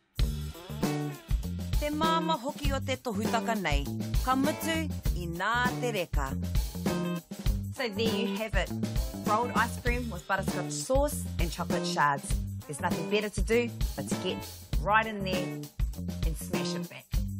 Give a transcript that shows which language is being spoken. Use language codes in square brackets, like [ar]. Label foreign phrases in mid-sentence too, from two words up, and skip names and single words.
[mi] Te mama hoki o te tohutaka nei, ka mutu I nā te reka. [en] So there you have it, rolled ice cream with butterscotch sauce and chocolate shards. There's nothing better to do but to get right in there and smash it back.